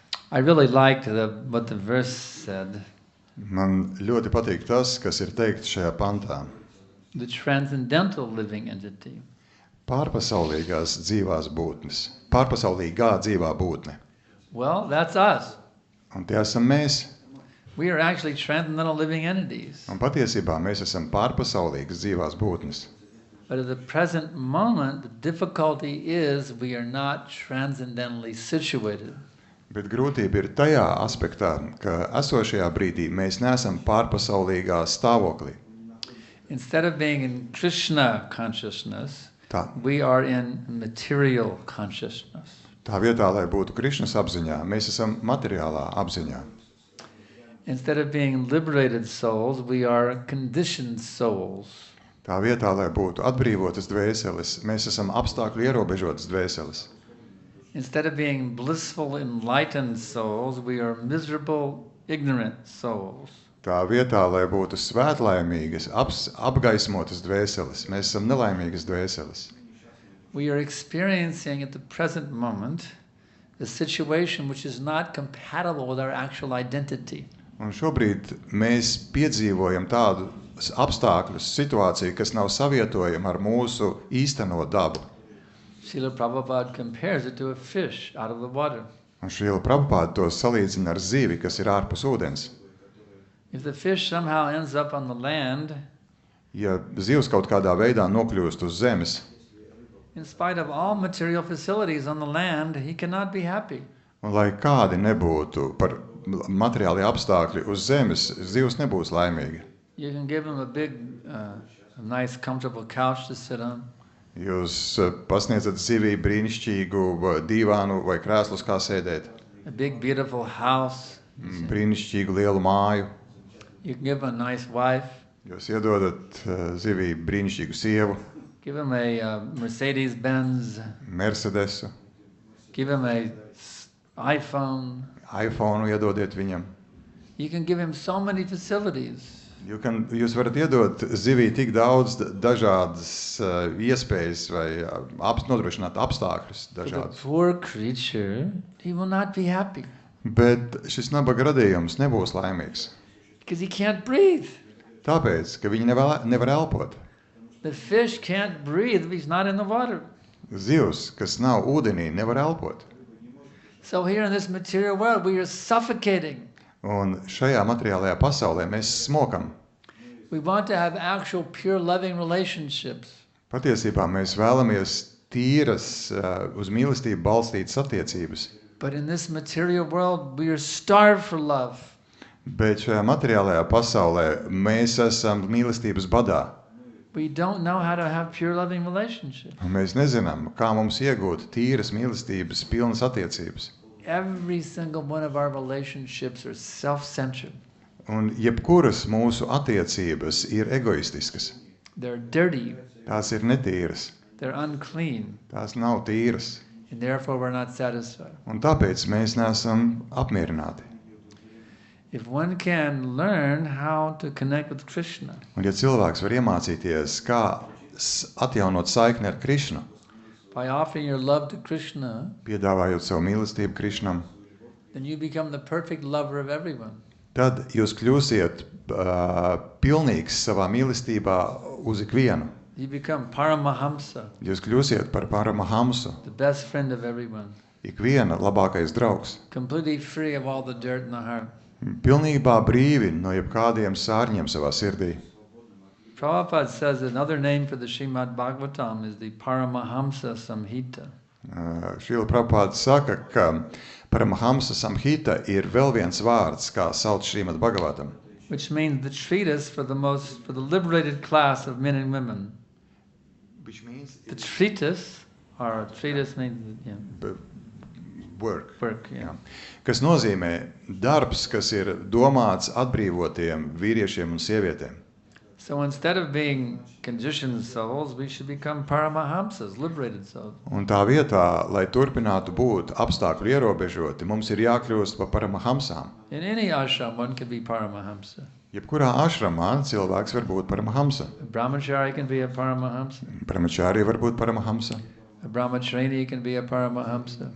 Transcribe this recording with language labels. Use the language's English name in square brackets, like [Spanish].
[English] I really liked what the verse said. [Latvian] Man ļoti patīk tas, kas ir teikts šajā pantā. [English] The transcendental living entity. [Latvian] Pārpasaulīgās dzīvās būtnes. Pārpasaulīgā dzīvā būtne. [English] Well, that's us. [Latvian] Un tie esam mēs. [English] We are actually transcendental living entities. [Latvian] Un patiesībā mēs esam pārpasaulīgas dzīvās būtnes. [English] But at the present moment, the difficulty is we are not transcendentally situated. [Latvian] Bet grūtība ir tajā aspektā, ka esošajā brīdī mēs neesam pārpasaulīgā stāvoklī. [English] Instead of being in Krishna consciousness, we are in material consciousness. [Latvian] Tā vietā, lai būtu Krišnas apziņā, mēs esam materiālā apziņā. [English] Instead of being liberated souls, we are conditioned souls. [Latvian] Tā vietā, lai būtu atbrīvotas dvēseles, mēs esam apstākļu ierobežotas dvēseles. [English] Instead of being blissful, enlightened souls, we are miserable, ignorant souls. [Latvian] Tā vietā, lai būtu svētlaimīgas, apgaismotas dvēseles, mēs esam nelaimīgas dvēseles. [English] We are experiencing at the present moment a situation which is not compatible with our actual identity. [Latvian] Un šobrīd mēs piedzīvojam tādu apstākļu situāciju, kas nav savietojama ar mūsu īsteno dabu. [English] Srila Prabhupada compares it to a fish out of the water. [Latvian] Un Srila Prabhupada to salīdzina ar zivi, kas ir ārpus ūdens. [English] If the fish somehow ends up on the land, [Latvian] Ja zivs kaut kādā veidā nokļūst uz zemes, [English] in spite of all material facilities on the land, he cannot be happy. [Latvian] un lai kādi nebūtu par materiāli apstākļi uz zemes, zivs nebūs laimīga. [English] You can give him a big, nice, comfortable couch to sit on. [Latvian] Jūs pasniedzat zivī brīnišķīgu dīvānu vai krēslus, kā sēdēt, [English] A big, beautiful house. [Latvian] brīnišķīgu lielu māju. [English] You can give him a nice wife. [Latvian] Jūs iedodat zivī brīnišķīgu sievu, [English] Give him a Mercedes-Benz. [Latvian] Mercedesu, [English] Give him a iPhone. [Latvian] iPhone iedodiet viņam. [English] You can give him so many facilities. [Latvian] Jūs varat iedot zivī tik daudz dažādas iespējas vai nodrošināt apstākļus [English] For the [Latvian] dažādus. [English] poor creature, he will not be happy [Latvian] Bet šis nabaga radījums nebūs laimīgs. [English] because he can't breathe. [Latvian] Tāpēc, ka viņi nevar elpot. [English] The fish can't breathe if he's not in the water. [Latvian] Zivs, kas nav ūdenī, nevar elpot. [English] So here in this material world, we are suffocating. [Latvian] Un šajā materiālajā pasaulē mēs smokam. [English] We want to have actual, pure, loving relationships. [Latvian] Patiesībā mēs vēlamies tīras, uz mīlestību balstītas attiecības. [English] But in this material world, we are starved for love. [Latvian] Bet šajā materiālajā pasaulē mēs esam mīlestības badā. [English] We don't know how to have pure, loving relationships. [Latvian] Un mēs nezinām, kā mums iegūt tīras mīlestības pilnas attiecības. [English] Every single one of our relationships are self-centered. [Latvian] Un jebkuras mūsu attiecības ir egoistiskas. [English] They're dirty. [Latvian] Tās ir netīras. [English] They're unclean. [Latvian] Tās nav tīras. [English] And therefore, we're not satisfied. [Latvian] Un tāpēc mēs neesam apmierināti. [English] If one can learn how to connect with Krishna, [Latvian] Un ja cilvēks var iemācīties, kā atjaunot saikni ar Krišnu, [English] by offering your love to Krishna, [Latvian] piedāvājot savu mīlestību Krišnam, [English] then you become the perfect lover of everyone. [Latvian] tad jūs kļūsiet pilnīgs savā mīlestībā uz ikvienu. [English] You become Paramahamsa, [Latvian] Jūs kļūsiet par Paramahamsu, [English] the best friend of everyone, [Latvian] ikviena labākais draugs. [English] completely free of all the dirt in the heart. [Latvian] Pilnībā brīvi no jebkādiem sārņiem savā sirdī. [English] Prabhupada says another name for the Srimad Bhagavatam is the Paramahamsa Samhita. [Latvian] Šrila Prabhupāda saka, ka Paramahamsa Samhita ir vēl viens vārds, kā sauc Srimad Bhagavatam. [English] Which means the treatise for the liberated class of men and women. Which means The treatise, or treatise means work. work, yeah. [Latvian] Jā. Kas nozīmē darbs, kas ir domāts atbrīvotiem vīriešiem un sievietēm. [English] So instead of being conditioned souls, we should become Paramahamsas, liberated souls. [Latvian] Un tā vietā, lai turpinātu būt apstākļu ierobežoti, mums ir jākļūst par Paramahamsām. [English] In any ashram, one can be Paramahamsa. [Latvian] Jebkurā ašramā cilvēks var būt Paramahamsa. [English] A brahmachari can be a Paramahamsa. [Latvian] Brahmachārī var būt Paramahamsa. [English] A brahmacharini can be a Paramahamsa.